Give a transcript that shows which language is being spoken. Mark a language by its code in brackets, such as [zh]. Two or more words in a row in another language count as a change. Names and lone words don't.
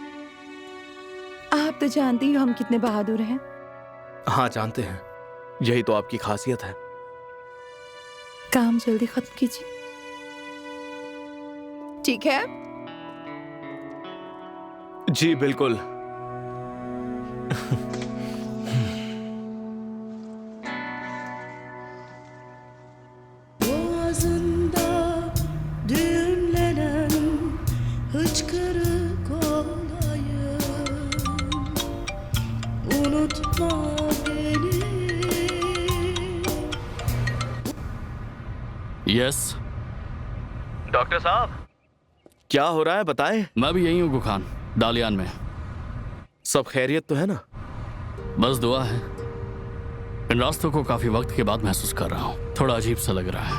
[hi] आप तो जानती हो हम कितने बहादुर हैं। हाँ जानते हैं, यही तो आपकी खासियत है। काम जल्दी खत्म कीजिए, ठीक है? जी बिल्कुल। [tr] Boğazında düğümlenen hıçkırık olayım, unutma beni. [hi] यस डॉक्टर साहब, क्या हो रहा है बताएं? मैं भी यही हूँ गुखान, डालियान में। सब खैरियत तो है ना? बस दुआ है। इन रास्तों को काफी वक्त के बाद महसूस कर रहा हूँ, थोड़ा अजीब सा लग रहा है।